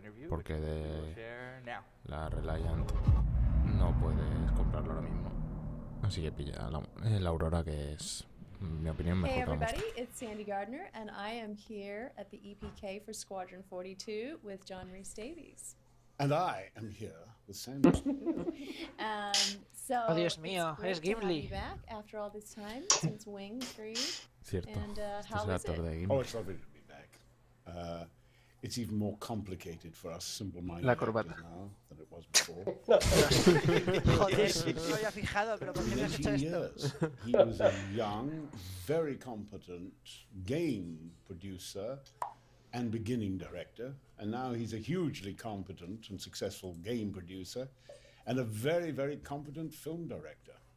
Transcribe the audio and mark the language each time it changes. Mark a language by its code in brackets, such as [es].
[es] Porque de la Reliant no puedes comprarlo ahora mismo. Así que pilla la Aurora, que es, en mi opinión, mejor. [en] Hey everybody, it's Sandy Gardner, and I am here at the EPK for Squadron 42 with John Rhys Davies. And I am here with Sandy. So [es] oh, Dios mío, es Gimli. [en] Back after all this time since Wing 3. [es] Cierto. [en] And how was it? Oh, it's lovely to be back. It's even more complicated for us simple-minded [es] La corbata. [en] now than it was before. [es] Joder, no lo había fijado, pero ¿por qué me has hecho esto? [en] He was a young, very competent game producer and beginning director, and now he's a hugely competent and successful game producer and a very, very competent film director.